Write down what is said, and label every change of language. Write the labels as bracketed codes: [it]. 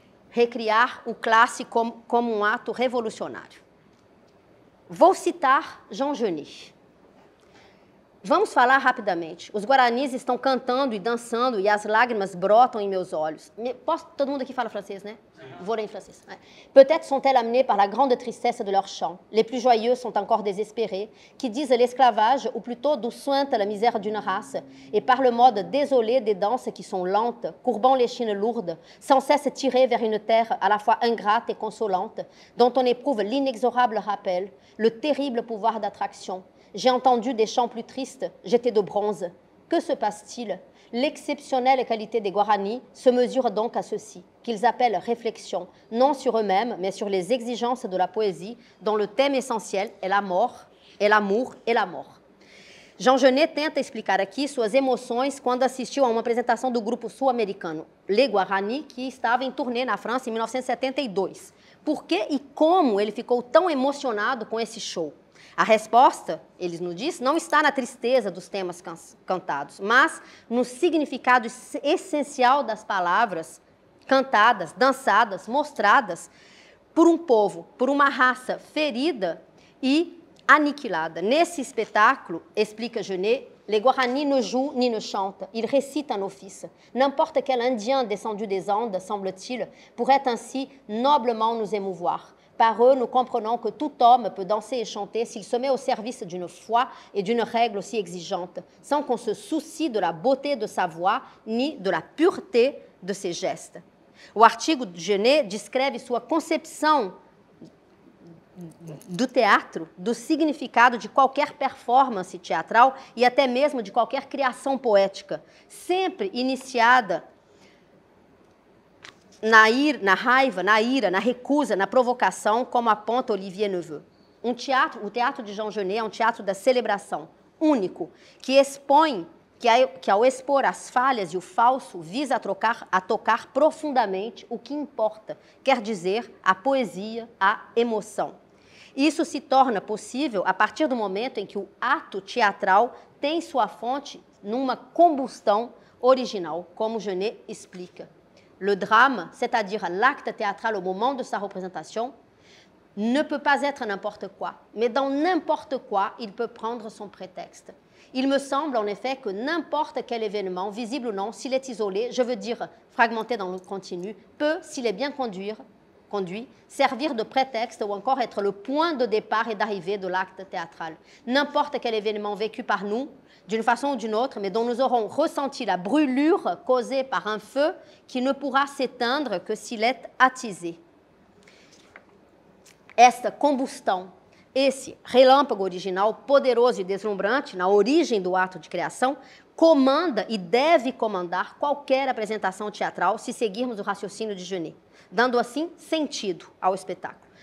[pt] Recriar o clássico como um ato revolucionário. Vou citar Jean Genet. Vamos falar rapidamente. Os guaranis estão cantando e dançando e as lágrimas brotam em meus olhos. Todo mundo aqui fala francês, né? Vou ler em francês. [fr] Peut-être sont-elles amenées par la grande tristesse de leur chant. Les plus joyeux sont encore désespérés, qui disent l'esclavage, ou plutôt d'où sointe la misère d'une race, et par le mode désolé des danses qui sont lentes, courbant les chines lourdes, sans cesse tirées vers une terre à la fois ingrate et consolante, dont on éprouve l'inexorable rappel, le terrible pouvoir d'attraction. J'ai entendu des chants plus tristes, j'étais de bronze. Que se passe-t-il? L'exceptionnelle qualité des Guaranis se mesure donc à ceci, qu'ils appellent réflexion, non sur eux-mêmes, mais sur les exigences de la poésie, dont le thème essentiel est la mort, et l'amour et la mort. [pt] Jean Genet tenta explicar aqui suas emoções quando assistiu a uma apresentação do grupo sul-americano Les Guaranis, que estava em turnê na França em 1972. Por que e como ele ficou tão emocionado com esse show? A resposta, eles nos dizem, não está na tristeza dos temas cantados, mas no significado essencial das palavras cantadas, dançadas, mostradas por um povo, por uma raça ferida e aniquilada. Nesse espetáculo, explica Genet, [fr] les Guaranis ne jouent ni ne chantent, ils récitent un office. N'importe quel Indien descendu des Andes, semble-t-il, pourrait ainsi noblement nous émouvoir. Par eux, nous comprenons que tout homme peut danser et chanter s'il se met au service d'une foi et d'une règle aussi exigeante, sans qu'on se soucie de la beauté de sa voix ni de la pureté de ses gestes. [pt] O artigo de Genet descreve sua concepção do teatro, do significado de qualquer performance teatral e até mesmo de qualquer criação poética, sempre iniciada na raiva, na ira, na recusa, na provocação, como aponta Olivier Neveu. O teatro de Jean Genet é um teatro da celebração, único, que expõe, que ao expor as falhas e o falso, visa a tocar profundamente o que importa, quer dizer, a poesia, a emoção. Isso se torna possível a partir do momento em que o ato teatral tem sua fonte numa combustão original, como Genet explica. [fr] Le drame, c'est-à-dire l'acte théâtral au moment de sa représentation, ne peut pas être n'importe quoi, mais dans n'importe quoi, il peut prendre son prétexte. Il me semble en effet que n'importe quel événement, visible ou non, s'il est isolé, je veux dire fragmenté dans le continu, peut, s'il est bien conduit, servir de prétexte ou encore être le point de départ et d'arrivée de l'acte théâtral. N'importe quel événement vécu par nous, d'une façon ou d'une autre, mais dont nous aurons ressenti la brûlure causée par un feu qui ne pourra s'éteindre que s'il est attisé. [pt] Esta combustão, esse relâmpago original poderoso e deslumbrante na origem do ato de criação, comanda e deve comandar qualquer apresentação teatral se seguirmos o raciocínio de Genet, dando assim sentido ao espetáculo.